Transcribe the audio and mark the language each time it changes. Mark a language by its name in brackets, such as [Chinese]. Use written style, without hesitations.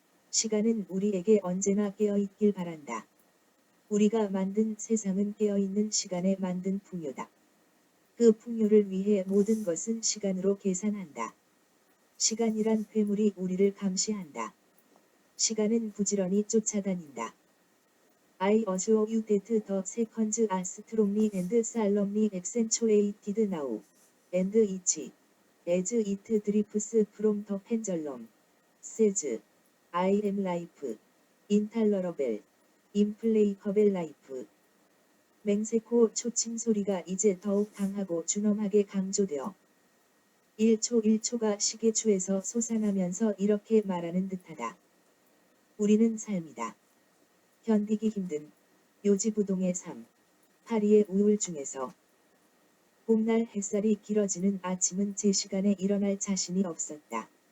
[Korean] 시간은 우리에게 언제나 깨어있길 바란다. 우리가 만든 세상은 깨어있는 시간에 만든 풍요다. 그 풍요를 위해 모든 것은 시간으로 계산한다. 시간이란 괴물이 우리를 감시한다. 시간은 부지런히 쫓아다닌다. [English] I assure you that the seconds are strongly and solemnly accentuated now, and each, as it drifts from the pendulum, says, I am life, intolerable, implacable life. [Korean] 맹세코 초침 소리가 이제 더욱 강하고 준엄하게 강조되어 1초 1초가 시계추에서 솟아나면서 이렇게 말하는 듯하다. 우리는 삶이다. 견디기 힘든 요지부동의 삶, 파리의 우울 중에서 봄날 햇살이 길어지는 아침은 제 시간에 일어날 자신이 없었다.